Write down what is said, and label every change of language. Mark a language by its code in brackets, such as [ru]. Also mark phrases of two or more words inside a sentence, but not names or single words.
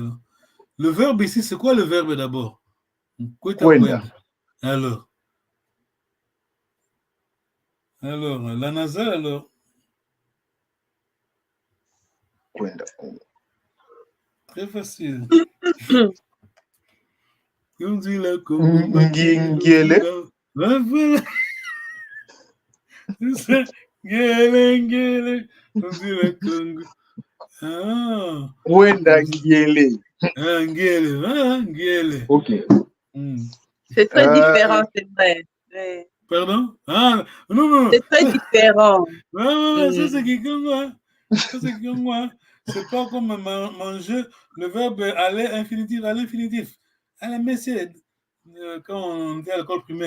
[fr] Le verbe ici, c'est quoi le verbe d'abord? [kg] Kwenda. [fr] Alors, la nasale, alors? [kg] Kwenda. [fr] Très facile. [kg] Ngele. Ngele. Kwenda ngele. Ngele. [fr] Ok. C'est très différent, c'est vrai. Ouais. Pardon? Non. C'est très différent. Ouais, ça c'est Kikongo. C'est pas comme manger le verbe aller infinitif à l'infinitif. À la messe, quand on était à l'école primaire.